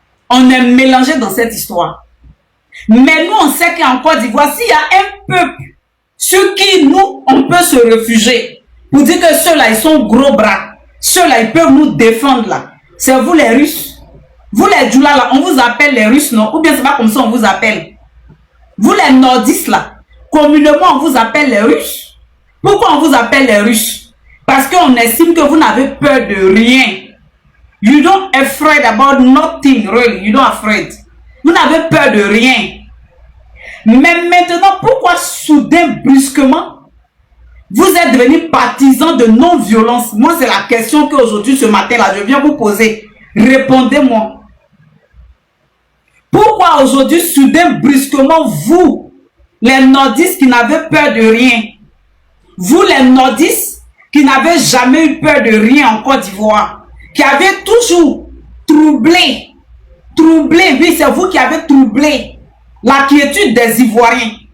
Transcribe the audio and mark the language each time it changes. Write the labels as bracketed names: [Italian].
[French] On est mélangés dans cette histoire. Mais nous, on sait qu'en Côte d'Ivoire, s'il y a un peuple sur qui nous, on peut se réfugier, pour dire que ceux-là, ils sont gros bras, ceux-là, ils peuvent nous défendre là. C'est vous les Russes. Vous les Djoula là, on vous appelle les Russes, non? Ou bien c'est pas comme ça on vous appelle. Vous les Nordistes là, communément on vous appelle les Russes. Pourquoi on vous appelle les Russes? Parce qu'on estime que vous n'avez peur de rien. [English] You don't afraid about nothing, really. You don't afraid. [French] Vous n'avez peur de rien. Mais maintenant, pourquoi soudain, brusquement, vous êtes devenus partisans de non-violence? Moi, c'est la question qu'aujourd'hui, ce matin-là, je viens vous poser. Répondez-moi. Pourquoi aujourd'hui, soudain, brusquement, vous, les Nordistes qui n'avaient peur de rien, vous, les Nordistes qui n'avaient jamais eu peur de rien en Côte d'Ivoire, qui avez toujours troublé, oui, c'est vous qui avez troublé la quiétude des Ivoiriens.